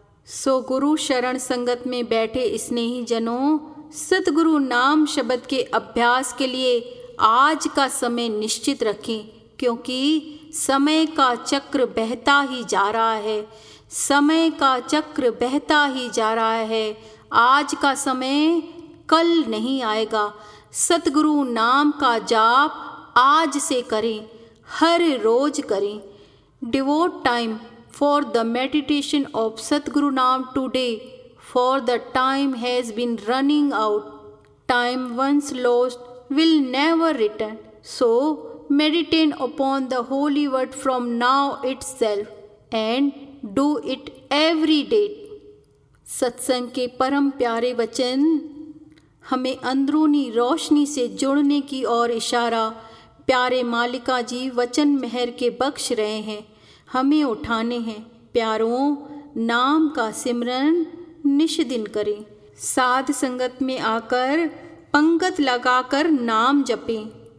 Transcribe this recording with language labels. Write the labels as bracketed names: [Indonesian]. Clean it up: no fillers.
[Hindi] सो गुरु शरण संगत में बैठे स्नेही जनों, सतगुरु नाम शब्द के अभ्यास के लिए आज का समय निश्चित रखें, क्योंकि समय का चक्र बहता ही जा रहा है, समय का चक्र बहता ही जा रहा है। आज का समय कल नहीं आएगा। सतगुरु नाम का जाप आज से करें, हर रोज करें। [English] Devote time for the meditation of Satguru Naam today, for the time has been running out. Time once lost will never return. So meditate upon the holy word from now itself and do it every day. [Hindi] सत्संग के परम प्यारे वचन हमें अंदरूनी रोशनी से जुड़ने की ओर इशारा प्यारे मालिका जी वचन मेहर के बख्श रहे हैं, हमें उठाने हैं। प्यारों, नाम का सिमरन निश दिन करें, साध संगत में आकर पंगत लगाकर नाम जपें।